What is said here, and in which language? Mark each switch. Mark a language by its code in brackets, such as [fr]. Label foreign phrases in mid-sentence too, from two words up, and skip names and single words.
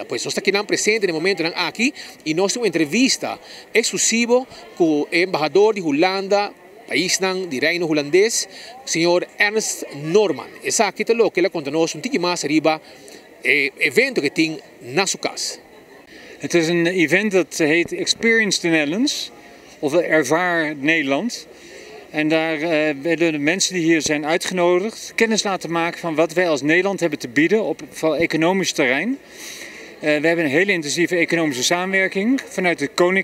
[pt] Pois nós estamos aqui presente no momento aqui e nós temos uma entrevista exclusiva com o embajador de Holanda, país de Reino holandês, o senhor Ernst Norman. Essa aqui é o que ele conta nos pouco mais arriba evento que tem na sua casa. [nl] Het is een event dat heet Experience the Netherlands, of Ervaar Nederland. En daar willen de mensen die hier zijn uitgenodigd kennis laten maken van wat wij als Nederland hebben te bieden op vooral economisch terrein. We hebben een hele intensieve economische samenwerking vanuit het Koninkrijk.